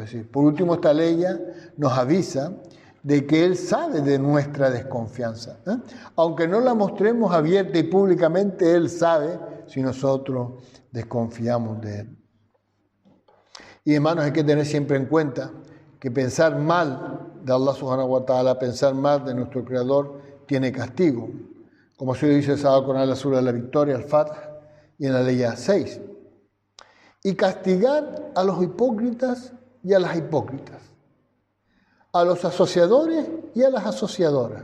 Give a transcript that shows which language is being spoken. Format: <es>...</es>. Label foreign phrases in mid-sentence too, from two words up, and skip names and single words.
<es>Es decir, por último, esta ley nos avisa de que Él sabe de nuestra desconfianza. Aunque no la mostremos abierta y públicamente, Él sabe si nosotros desconfiamos de Él. Y hermanos, hay que tener siempre en cuenta que pensar mal de</es> <ar>الله سبحانه وتعالى,</ar> <es>pensar mal de nuestro Creador, tiene castigo. Como se dice el Sagrado Corán en la sura de la Victoria, al Fath, y en la ley 6. Y castigar a los hipócritas y a las hipócritas, a los asociadores y a las asociadoras.</es>